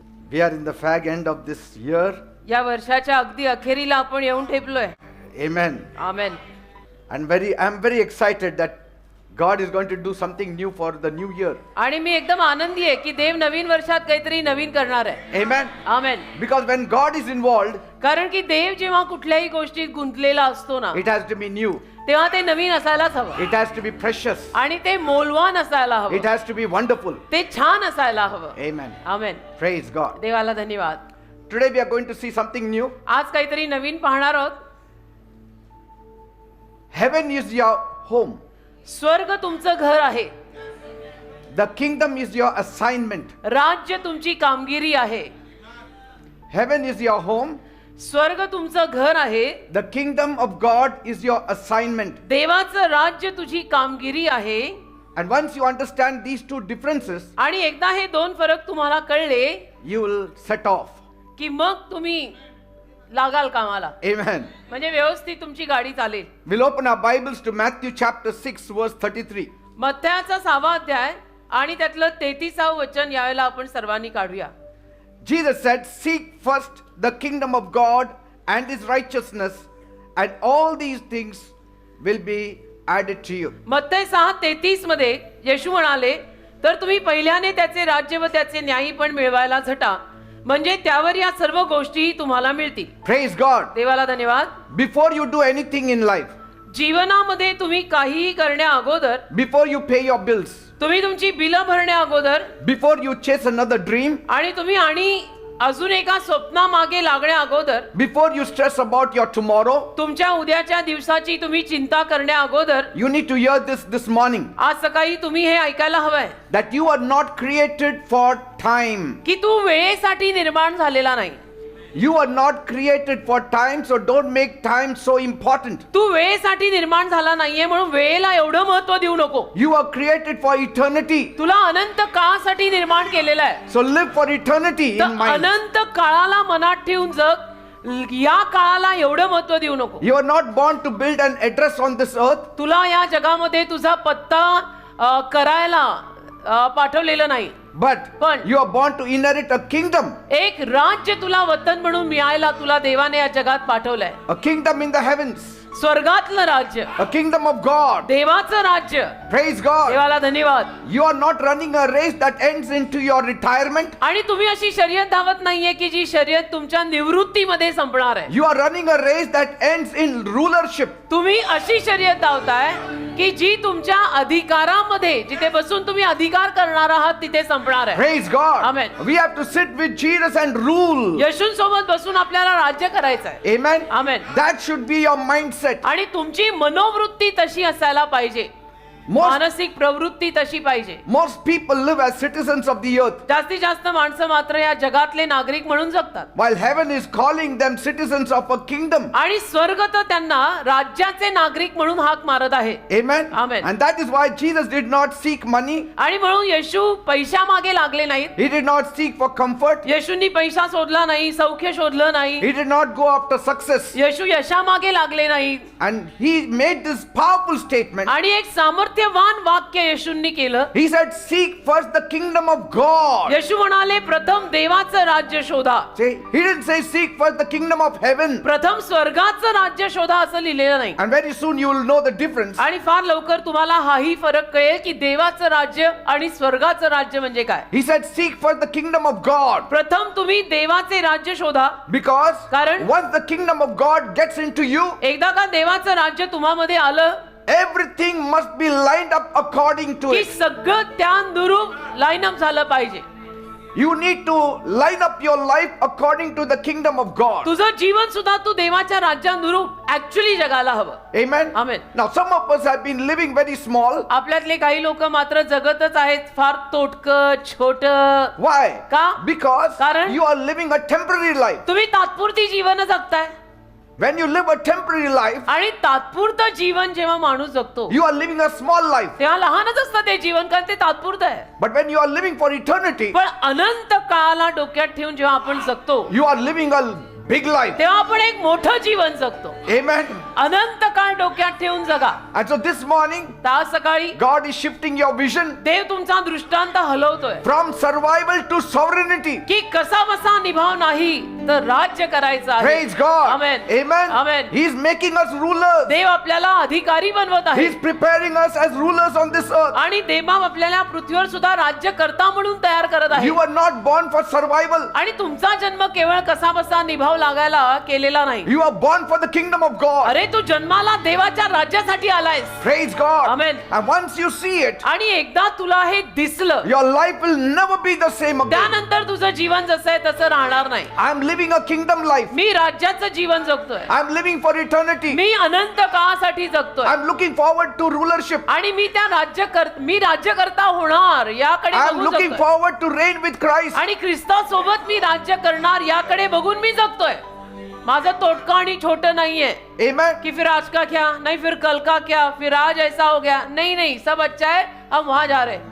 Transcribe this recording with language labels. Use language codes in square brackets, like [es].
[en] We are in the fag end of this year. [mr] या वर्षाच्या अगदी अखेरीला आपण येऊन ठेपलोय. [en] Amen. [mr] Amen. [en] And I'm very excited that God is going to do something new for the new year. [mr] आणि मी एकदम आनंदी आहे की देव नवीन वर्षात काहीतरी नवीन करणार आहे. [en] Amen. [mr] Amen. [en] Because when God is involved, [mr] कारण की देव जेव्हा कुठल्याही गोष्टीत गुंतलेला असतो ना, [en] it has to be new. [mr] तेव्हा ते नवीन असायलाच हवं. [en] It has to be precious. [mr] आणि ते मौल्यवान असायला [en] It [mr] हवं. [en] has to be wonderful. [mr] ते छान असायला हवं. [en] Amen. [mr] आमेन. [en] Praise God. [mr] देवाला धन्यवाद. [en] Today we are going to see something new. [mr] आज काहीतरी नवीन पाहणार आहोत. [en] Heaven is your home. [mr] स्वर्ग तुमचं घर आहे. [en] The kingdom is your assignment. [mr] राज्य तुमची कामगिरी आहे. [en] Heaven is your home. [mr] स्वर्ग तुमचं घर आहे. [en] The kingdom of God is your assignment. [mr] देवाचं राज्य तुझी कामगिरी आहे. [en] And once you understand these two differences, [mr] आणि एकदा हे दोन फरक तुम्हाला कळले [en] you will set off. [mr] की मग तुम्ही लागाल कामाला. [en] Amen. [mr] म्हणजे व्यवस्थित तुमची गाडी चालेल. [en] We'll open our Bibles to Matthew chapter 6 verse 33. [mr] मत्थ्याचा 6वा अध्याय आणि त्यातलं 33व वचन यावेळेला आपण सर्वांनी काढूया. [en] Jesus said, "Seek first the kingdom of God and his righteousness, and all these things will be added to you." [mr] मत्थ्य 6:33 मध्ये येशू म्हणाले, तर तुम्ही पहिल्याने त्याचे राज्य व त्याचे न्यायी पण मिळवायला झटा, म्हणजे त्यावर या सर्व गोष्टी तुम्हाला मिळतील. [en] Praise God. [mr] देवाला धन्यवाद. [en] Before you do anything in life, [mr] जीवनामध्ये तुम्ही काहीही करण्या अगोदर, [en] before you pay your bills, [mr] तुम्ही तुमची बिलं भरण्या अगोदर, [en] before you chase another dream, [mr] आणि तुम्ही अजून एका स्वप्नामागे लागण्या अगोदर, [en] before you stress about your tomorrow, [mr] तुमच्या उद्याच्या दिवसाची तुम्ही चिंता करण्या अगोदर, [en] you need to hear this morning, [mr] आज सकाळी तुम्ही हे ऐकायला हवंय [en] that you are not created for time. [mr] की तू वेळेसाठी निर्माण झालेला नाही. [en] You are not created for time, so don't make time so important. [mr] तू वेळेसाठी निर्माण झाला नाहीये म्हणून वेळेला एवढं महत्त्व देऊ नको. [en] You are created for eternity. [mr] तुला अनंत काळासाठी निर्माण केलेलं आहे. [en] So live for eternity in [mr] तर [en] mind. [mr] अनंत काळाला मनात ठेवून जग. या काळाला एवढं महत्त्व देऊ नको. [en] You are not born to build an address on this earth. [mr] तुला या जगामध्ये तुझा पत्ता करायला पाठवलेलं नाही. [en] But you are born to inherit a kingdom. [mr] एक राज्य तुला वतन म्हणून मिळायला तुला देवाने या जगात पाठवलंय. [en] A kingdom in the heavens. [mr] स्वर्गातलं राज्य, [en] A kingdom of God. [mr] देवाचं राज्य. [en] Praise God. [mr] देवाला धन्यवाद. [en] You are not running a race that ends into your retirement. [mr] आणि तुम्ही अशी शर्यत धावत नाहीये की जी शर्यत तुमच्या निवृत्तीमध्ये संपणार आहे. [en] You are running a race that ends in rulership. [mr] तुम्ही अशी शर्यत धावताय की जी तुमच्या अधिकारामध्ये, जिथे बसून तुम्ही अधिकार करणार आहात तिथे संपणार आहे. [en] Praise God. Amen. We have to sit with Jesus and rule. [mr] येशूंसोबत बसून आपल्याला राज्य करायचं आहे. [en] Amen. Amen. That should be your mindset. [mr] आणि तुमची मनोवृत्ती तशी असायला पाहिजे. मानसिक प्रवृत्ती तशी पाहिजे. [en] Most people live as citizens of the earth, [mr] जास्तीत जास्त माणसं मात्र या जगातले नागरिक म्हणून जगतात. [en] while heaven is calling them citizens of a kingdom. [mr] आणि स्वर्ग तर त्यांना राज्याचे नागरिक म्हणून हाक मारत आहे. [en] Amen. Amen. And that is why Jesus did not seek money. [mr] आणि म्हणून येशू पैशामागे लागले नाहीत. [en] He did not seek for comfort. [mr] येशूंनी पैसा शोधला नाही, सौख्य शोधलं नाही. [en] He did not go after success. [mr] येशू यशामागे लागले नाहीत. [en] And he made this powerful statement. [mr] आणि एक सामर्थ्यवान वाक्य येशूंनी केलं. [en] He said, "Seek first the kingdom of God." [mr] येशू म्हणाले, प्रथम देवाचं राज्य शोधा. [en] See, he didn't say seek first the kingdom of heaven. [mr] प्रथम स्वर्गाचं राज्य शोधा असं लिहिलेलं नाही. [en] And very soon you will know the difference. [mr] आणि फार लवकर तुम्हाला हाही फरक कळेल की देवाचं राज्य आणि स्वर्गाचं राज्य म्हणजे काय. [en] He said, "Seek first the kingdom of God." [mr] प्रथम तुम्ही देवाचे राज्य शोधा. [en] Because [mr] कारण [en] once the kingdom of God gets into you, [mr] एकदा का देवाचं राज्य तुम्हामध्ये आलं [en] everything must be lined up according to [mr] की [en] it. [mr] सगळं त्या अनुरूप लाईन अप झालं पाहिजे. [en] You need to line up your life according to the kingdom of God. [mr] तुझं जीवन सुद्धा तू देवाच्या राज्यानुरूप ऍक्च्युअली जगायला हवं. [en] Amen. Amen. Now some of us have been living very small. [mr] आपल्यातले काही लोक मात्र जगतच आहेत फार तोटकं छोट. [en] Why? [mr] का? [en] Because [mr] कारण? [en] you are living a temporary life. [mr] तुम्ही तात्पुरती जीवन जगताय. [en] When you live a temporary life, [mr] आणि तात्पुरतं जीवन जेव्हा माणूस जगतो [en] you are living a small life. [mr] तेव्हा लहानच असतं ते जीवन, कारण ते तात्पुरतं आहे. [en] But when you are living for eternity, [mr] पण अनंत काळाला डोक्यात ठेवून जेव्हा आपण जगतो, [en] you are living a big life. [mr] तेव्हा आपण एक मोठं जीवन जगतो. [en] Amen. [mr] अनंत काळ डोक्यात ठेवून जगा. [en] And so this morning, [mr] आज सकाळी [en] God is shifting your vision [mr] देव तुमचा दृष्टांत हलवतोय [en] from survival to sovereignty. [mr] की कसा बसा निभाव नाही तर राज्य करायचं आहे. [en] Praise God. Amen. Amen. Amen. He is making us rulers. [mr] देव आपल्याला अधिकारी बनवत [en] He [mr] आहे [en] is preparing us as rulers on this earth. [mr] आणि देव आपल्याला पृथ्वीवर सुद्धा राज्यकर्ता म्हणून तयार करत आहे. [en] You are not born for survival. [mr] आणि तुमचा जन्म केवळ कसा बसा निभाव लागायला केलेला नाही. [en] You are born for the kingdom of God. [mr] अरे तू जन्माला देवाच्या राज्यासाठी आलायस. [en] Praise God. Amen. And once you see it, [mr] आणि एकदा तुला हे दिसलं [en] your life will never be the same again. [mr] त्यानंतर तुझं जीवन जसं आहे तसं राहणार नाही. [en] I am living a kingdom life. [mr] मी राज्याचं जीवन जगतोय. [en] I am living for eternity. [mr] मी अनंत काळासाठी जगतोय [en] I am looking forward to rulership. [mr] आणि मी राज्यकर्ता होणार याकडे [en] I am [mr] बघून [en] looking [mr] जगतोय. [en] forward to reign with Christ. [mr] आणि ख्रिस्तासोबत मी राज्य करणार याकडे बघून मी जगतोय. माझं तोटकं आणि छोटं नाहीये [en] Amen. [hi] कि फिर आज का क्या नहीं फिर कल का क्या फिर आज ऐसा हो गया. नहीं सब अच्छा है हम वहां जा रहे.